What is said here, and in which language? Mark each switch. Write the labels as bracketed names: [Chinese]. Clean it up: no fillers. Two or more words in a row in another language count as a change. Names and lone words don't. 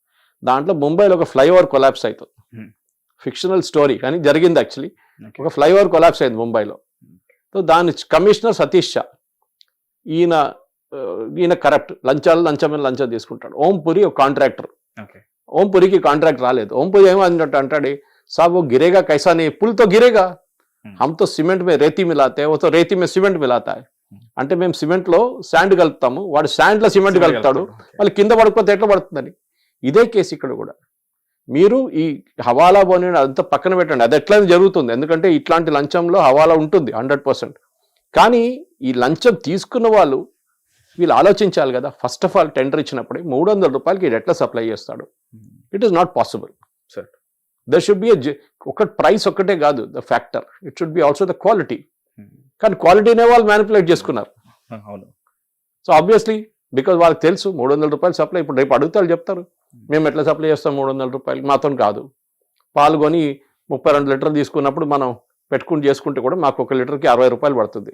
[Telugu] దాంట్లో ముంబైలో ఒక [English] flyover collapse [Telugu] అవుతుంది. [English] fictional story [Telugu] కానీ జరిగింది యాక్చువల్లీ. ఒక [English] flyover collapse [Telugu] అయింది ముంబైలో. సో దాని కమిషనర్ సతీష్ షా, ఈయన కరప్ట్, లంచం తీసుకుంటాడు. ఓంపురి ఒక కాంట్రాక్టర్. ఓంపురికి కాంట్రాక్ట్ రాలేదు. ఓంపురి ఏమంటే అంటాడు, [Hindi] సాబ్ वो गिरेगा कैसा नहीं, पुल तो गिरेगा, हम तो सीमेंट में रेती मिलाते हैं, वो तो रेती में सीमेंट मिलाता है. [Telugu] అంటే మేము సిమెంట్లో శాండ్ కలుపుతాము, వాడు శాండ్లో సిమెంట్ కలుపుతాడు, వాళ్ళు కింద పడిపోతే ఎట్లా పడుతుందని. ఇదే కేసు ఇక్కడ కూడా. మీరు ఈ హవాలా బోని అదంతా పక్కన పెట్టండి, అది ఎట్లా జరుగుతుంది. ఎందుకంటే ఇట్లాంటి లంచంలో హవాలా ఉంటుంది 100%. కానీ ఈ లంచం తీసుకున్న వాళ్ళు వీళ్ళు ఆలోచించాలి కదా. [English] first of all tender [Telugu] ఇచ్చినప్పుడే 300 రూపాయలకి ఇది ఎట్లా సప్లై చేస్తాడు? [English] It is not possible sir. There should be oka price [Telugu] ఒక్కటే కాదు [English] the factor, it should be also the quality. [Telugu] కానీ క్వాలిటీనే వాళ్ళు మ్యానిపులేట్ చేసుకున్నారు. [English] so obviously because [Telugu] వాళ్ళకి తెలుసు 300 రూపాయలు సప్లై. ఇప్పుడు రేపు అడుగుతారు, చెప్తారు మేము ఎట్లా సప్లై చేస్తాం 300 రూపాయలకి, మాతో కాదు. పాల్గొని 32 లీటర్లు తీసుకున్నప్పుడు మనం చేసుకుంటే కూడా మాకు 1 లీటర్కి 60 రూపాయలు పడుతుంది.